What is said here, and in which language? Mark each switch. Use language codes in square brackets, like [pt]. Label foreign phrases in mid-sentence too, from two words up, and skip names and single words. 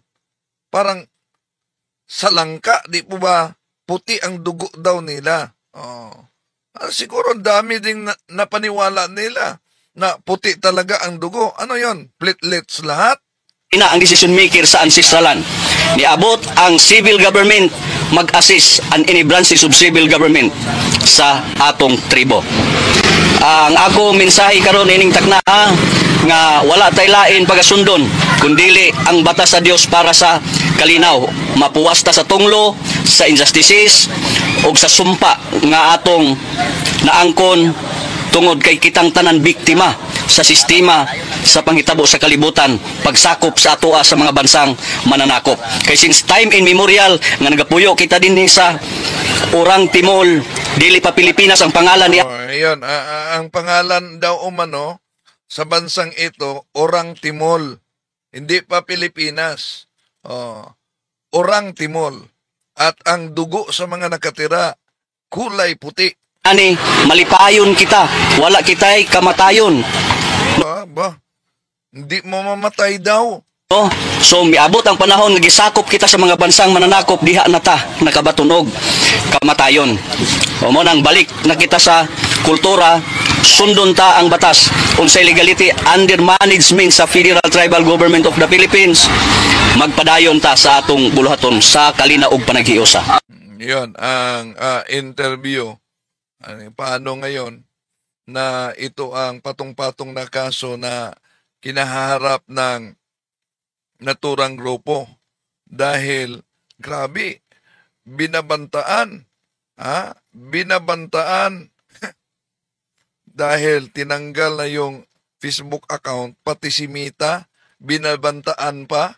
[tl] Parang sa langka, di po ba puti ang dugo daw nila? Siguro dami ding napaniwala nila na puti talaga ang dugo. Ano yon? Platelets lahat? [ceb] Ina ang [en] decision maker [ceb] sa [en] ancestral land. [ceb] Niabot ang [en] civil government [ceb] mag-assist [en] an any branches of civil government [ceb] sa atong tribo. Ang ako mensahe karon ining takna nga wala tay lain pagasundon kundili ang batas sa Dios para sa kalinaw, mapuwasta sa tunglo, sa injustices ug sa sumpa nga atong naangkon tungod kay kitang tanan biktima sa sistema sa panghitabo sa kalibutan, pagsakop sa atoa sa mga bansang mananakop. Kay [en] since time immemorial [ceb] nga nagapuyo kita dinhi sa Orang Timol, dili pa Pilipinas ang pangalan niya. [tl] Ayun, ang pangalan daw umano sa bansang ito, Orang Timol. Hindi pa Pilipinas. Orang Timol. At ang dugo sa mga nakatira, kulay puti. [ceb] Ani, malipayon kita. Wala kita'y kamatayon. [tl] Hindi mo mamatay daw. [ceb] So miabot ang panahon nga gisakop kita sa mga bansang mananakop, diha na ta nakabatunog kamatayon. O mo nang balik na kita sa kultura, sundon ta ang batas unsay [en] legality under management [ceb] sa Federal Tribal Government of the Philippines. Magpadayon ta sa atong buluhaton sa kalina ug panaghiusa. [tl] Yon ang interview. Paano ngayon na ito ang patong-patong na kaso na kinaharap ng naturang grupo dahil grabe binabantaan dahil tinanggal na yung Facebook account pati si Mita binabantaan pa.